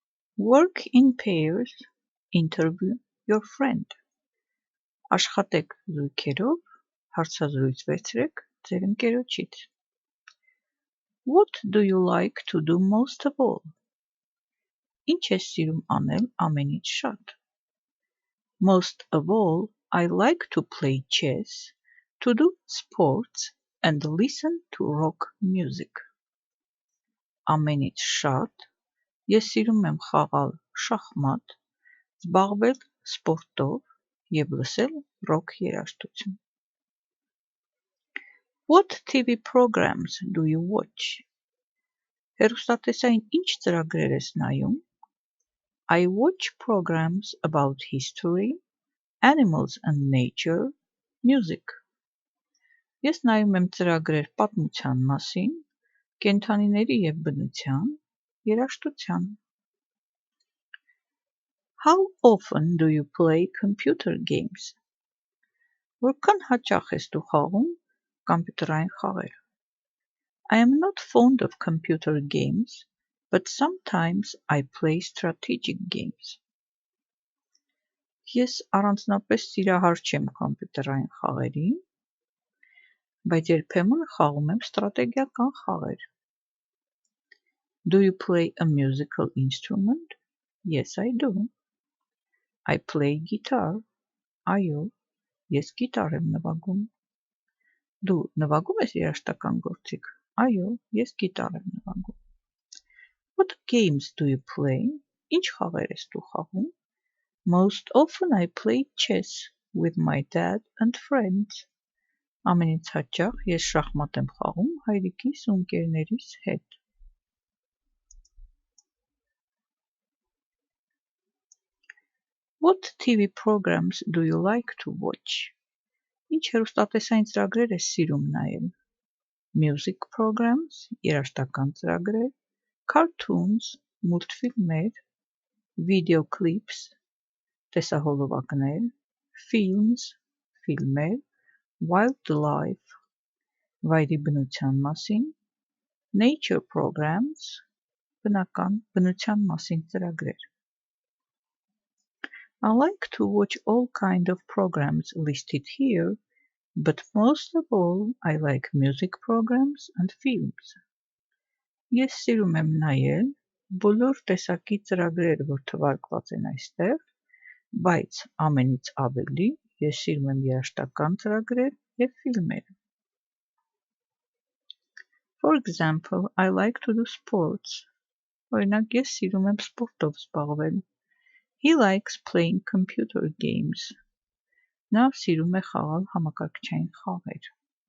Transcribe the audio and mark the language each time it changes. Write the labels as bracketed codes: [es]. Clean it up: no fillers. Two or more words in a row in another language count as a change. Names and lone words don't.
[en] Work in pairs, interview your friend. [hy] Աշխատեք զույգերով, հարցազրույց վերցրեք ձեր ընկերոջից. [en] What do you like to do most of all? [hy] Ինչ ես սիրում անել ամենից շատ? [en] Most of all, I like to play chess, to do sports and listen to rock music. [hy] Ամենից շատ ես սիրում եմ խաղալ շախմատ, զբաղվել սպորտով և լսել ռոք երաժշտություն. [en] What TV programs do you watch? [hy] Հեռուստատեսային ինչ ծրագրեր ես նայում? [en] I watch programs about history, animals and nature, music. [hy] Ես նայում եմ ծրագրեր պատմության մասին, կենդանիների և բնության, երաժշտության. [en] How often do you play computer games? [hy] Որքան հաճախ ես դու խաղում կամպյուտերային խաղեր? [en] I am not fond of computer games, but sometimes I play strategic games. [hy] Ես առանձնապես սիրահար չեմ կամպյուտերային խաղերին, բայց երբեմն խաղում եմ ստրատեգիական խաղեր. [en] Do you play a musical instrument? Yes, I do. I play guitar. [hy] Այո, ես գիտար եմ նվագում. Դու նվագում ես երաժշտական գործիք? Այո, ես գիտար եմ նվագում. [en] What games do you play? [hy] Ինչ խաղեր ես դու խաղում? [en] Most often I play chess with my dad and friends. [hy] Ամենից հաճախ ես շախմատ եմ խաղում հայրիկիս ու ընկերներիս հետ. [en] What TV programs do you like to watch? [hy] Ինչ հեռուստատեսային ծրագրեր ես սիրում նայել? [en] Music programs, [hy] երաժշտական ծրագրեր, cartoons, մուլտֆիլմեր, [en] video clips, [hy] տեսահոլովակներ, films, ֆիլմեր, wildlife, վայրի բնության մասին, [en] nature programs, [hy] բնության մասին ծրագրեր. [en] I like to watch all kind of programs listed here, but most of all I like music programs and films. [hy] Ես սիրում եմ նայել բոլոր տեսակի ծրագրեր, որ թվարկված են այստեղ, բայց ամենից ավելի ես սիրում եմ երաժշտական ծրագրեր և ֆիլմեր. [en] For example, I like to do sports. [hy] Օրինակ, ես սիրում եմ սպորտով զբաղվել. [en] He likes playing computer games. [hy] Նա սիրում է խաղալ համակարգչային խաղեր.